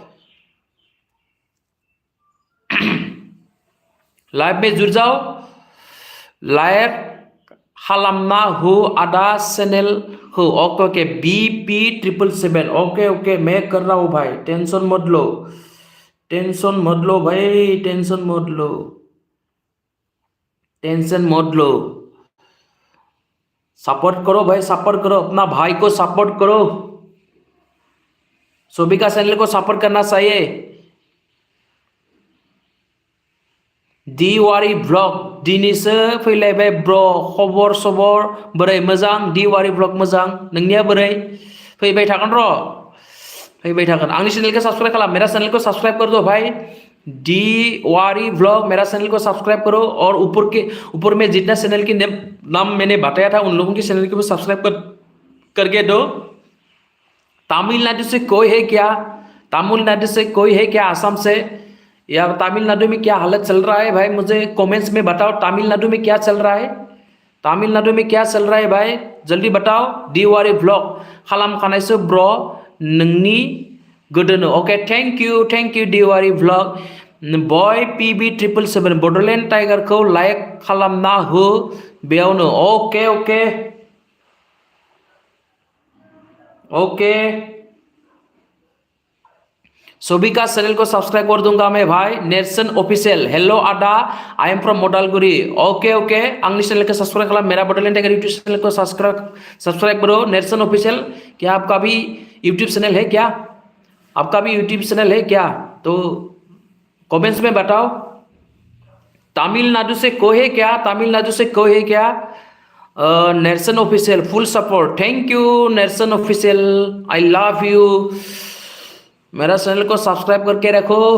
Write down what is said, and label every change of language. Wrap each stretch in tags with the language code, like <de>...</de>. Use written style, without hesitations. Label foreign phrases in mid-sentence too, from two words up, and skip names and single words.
<hi>लाइव में जुड़ जाओ</hi> <brx>लाइक खालामना हो आधा चैनल हो</brx> <en>okay okay</en> <hi>BP 777 ओके ओके मैं कर रहा हूँ भाई टेंशन मत लो भाई टेंशन मत लो सपोर्ट करो भाई सपोर्ट करो अपना भाई को सपोर्ट करो सभी का चैनल को सपोर्ट करना चाहिए</hi> <brx>दिवारी ब्लॉग दिनैसो फैलायबाय ब्र खबर सबर बोरै मोजां दिवारी ब्लॉग मोजां नोंनिया बोरै फैबाय थागोन र फैबाय थागोन आंनि चैनल को सब्सक्राइब खालाम मेरा</brx> <hi>चैनल को सब्सक्राइब कर दो भाई दिवारी ब्लॉग मेरा चैनल को सब्सक्राइब करो और ऊपर में जितना चैनल की नाम मैंने बताया था उन लोगों की चैनल को भी सब्सक्राइब करके दो तमिलनाडु से कोई है क्या तमिलनाडु से कोई है क्या आसाम से या तमिलनाडु में क्या हालत चल रहा है भाई मुझे कमेंट्स में बताओ तमिलनाडु में क्या चल रहा है तमिलनाडु में क्या चल रहा है भाई जल्दी बताओ दिवारी ब्लॉग</hi> <brx>खालाम खानायसो ब्र नोंनि गोदोनो</brx> <en>okay thank you</en> <hi>दिवारी ब्लॉग बॉय PB 777 बड'लेण्ड टाइगर को</hi> <brx>लाइक खालामना हो बेयावनो</brx> <en>okay okay</en> <hi>ओके सभी का चैनल को सब्सक्राइब कर दूंगा मैं भाई नेर्सन ऑफिशियल हेलो आदा</hi> <en>I am from Modalguri okay okay</en> <hi>आंनि चैनल को सब्सक्राइब करो मेरा बड'लेण्ड टाइगर यूट्यूब चैनल को सब्सक्राइब करो नेर्सन ऑफिशियल क्या आपका भी यूट्यूब चैनल है क्या आपका भी यूट्यूब चैनल है क्या तो कमेंट्स में बताओ तमिलनाडु से कोई है क्या नेर्सन ऑफिशियल</hi> <en>full support thank you</en> <hi>नेर्सन ऑफिशियल</hi> <en>I love you</en> <hi>मेरा चैनल को सब्सक्राइब करके रखो</hi>